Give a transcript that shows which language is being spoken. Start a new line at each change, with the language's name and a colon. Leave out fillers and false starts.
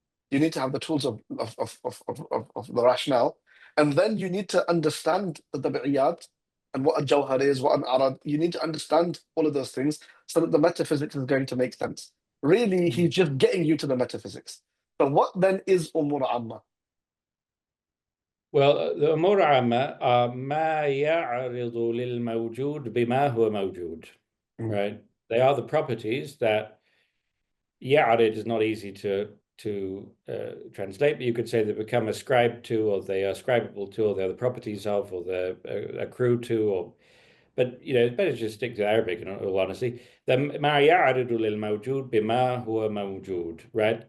English: You need to have the tools of the rationale, and then you need to understand the tabi'iyat and what a jawhar is, what an arad. You need to understand all of those things so that the metaphysics is going to make sense. Really, he's just getting you to the metaphysics. So what then is Umur Amma? Well, the
Arabic: أمور عامة are ما يعرض للموجود بما هو موجود, Mm,
English: right? They are the properties that يعرض is not easy to translate, but you could say they become ascribed to, or they are ascribable to, or they're the properties of, or they're accrue to, or but you know, it's better to just stick to Arabic in all honesty.
Arabic: ما يعرض للموجود بما هو موجود,
English: right?